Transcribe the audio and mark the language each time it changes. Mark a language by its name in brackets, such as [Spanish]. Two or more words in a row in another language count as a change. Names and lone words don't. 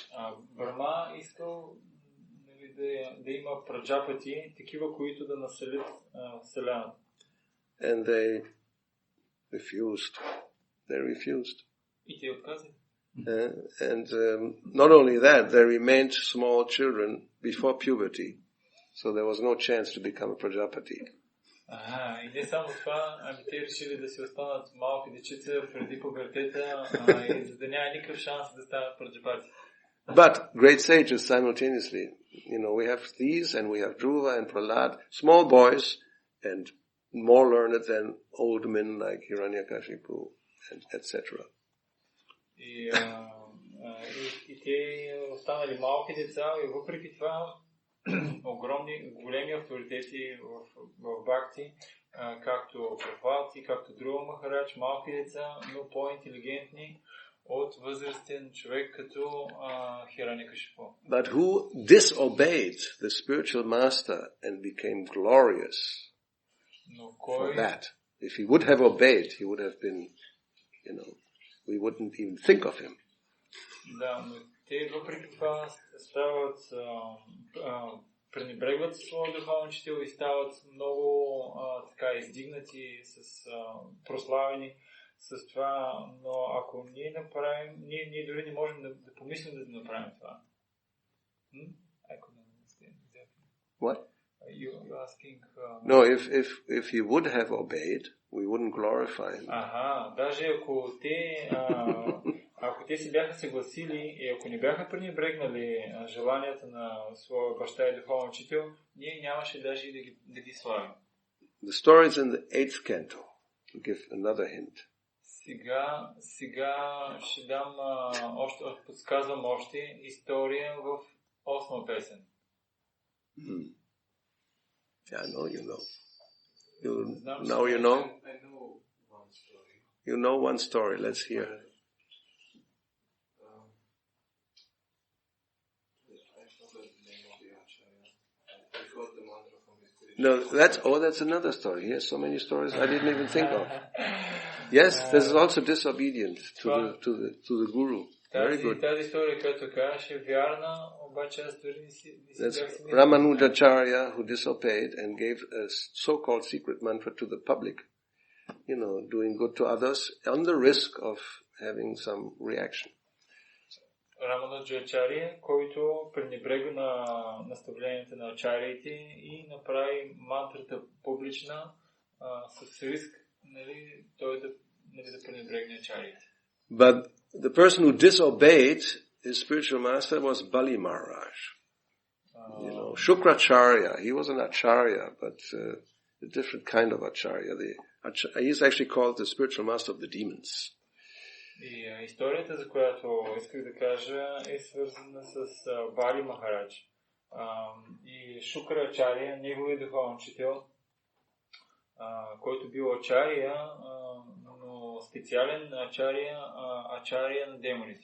[Bulgarian] Брама искал да има праджапати, такива, които да населят Вселената. [English] And they refused. [Bulgarian] И те отказали. [English] And not only that, they remained small children before puberty, so there was no chance to become a Prajapati. [Bulgarian] И не само това, те решили да си останат малки дечица преди пубертета, и за да няма никакъв шанс да станат праджапати. [English] But great sages simultaneously, we have these and we have Dhruva and Prahlad, small boys and more learned than old men like Hiranyakashipu and etc. [Bulgarian] И те останали малки деца и въпреки това големи авторитети в Бхакти, както Прабхати, както Друва Махарадж, малки деца, но по-интелигентни от възрастен човек като Хиранякашипу. [English] But who disobeyed the spiritual master and became glorious for that? If he would have obeyed, he would have been, we wouldn't even think of him. [Bulgarian] Да, но те въпреки това стават, пренебрегват своя духовен учител и стават много така издигнати, прославени с това, но ако ние направим, ние дори не можем да помислим да направим това. [English] What? You're asking... No, if he would have obeyed, we wouldn't glorify him. [Bulgarian] Даже ако те се бяха съгласили и ако не бяха пренебрегнали желанията на своя баща и духовен учител, ние нямаше даже да ги славим. [English] The story is in the 8th canto. To give another hint. [Bulgarian] Сега ще дам подсказвам още история в 8 песен. [English] Yeah, I know you know. Now you know? I know one story. You know one story. Let's hear it. No, that's another story. He has so many stories I didn't even think of. Yes, this is also disobedient to the guru. Very good. [Bulgarian] Тази история, която казваш, е вярна, обаче аз дори не си [English] That's Ramanujacharya who disobeyed and gave a so-called secret mantra to the public, doing good to others on the risk of having some reaction. [Bulgarian] Рамануджачария, който пренебрега на наставленията на ачариите и направи мантрата публична с риск, той да пренебрегне ачариите. [English] But the person who disobeyed his spiritual master was Bali Maharaj. Shukracharya, he was an acharya, but a different kind of acharya. He is actually called the spiritual master of the demons. [Bulgarian] И историята, за която исках да кажа, е свързана с Бали Махарадж. И Шукрачария, неговият духовен учител, който бил ачария, но специален ачария на демоните.